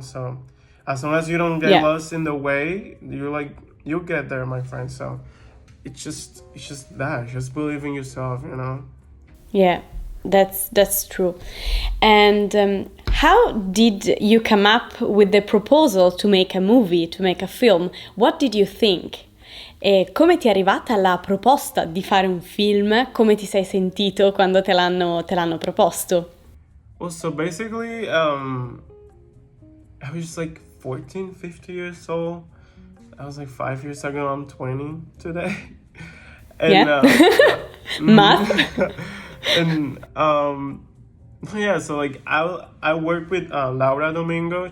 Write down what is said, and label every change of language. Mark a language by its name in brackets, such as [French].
[English] So as long as you don't get lost in the way, you'll get there, my friend. So it's just that, just believe in yourself, you know. Yeah, that's true. And how did you come up with the proposal to make a movie, to make a film? What did you think? [Italian] E come ti è arrivata la proposta di fare un film? Come ti sei sentito quando te l'hanno proposto? [English] Well, so basically, I was just like 14, 15 years old. I was like 5 years ago. I'm 20 today. And, Math. And so like I worked with Laura Domingo.